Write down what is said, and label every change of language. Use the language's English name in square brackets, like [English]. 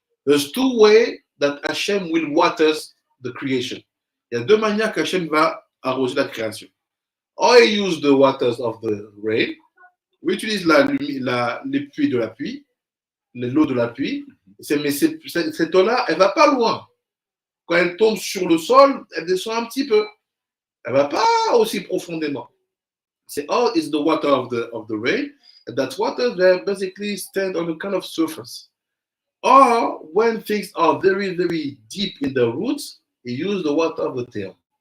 [English] There's two ways that Hashem will water the creation. [French] Il y a deux manières qu'Hachem va arroser la création. [English] Or he use the waters of the rain. [French] On utilise les pluies de la pluie, l'eau de la pluie. Mais cette eau-là, elle ne va pas loin. Quand elle tombe sur le sol, elle descend un petit peu. Elle ne va pas aussi profondément. C'est [English] all is the water of the rain. And that water they basically stand on a kind of surface. Or when things are very, very deep in the roots, he used the water of the Tehom.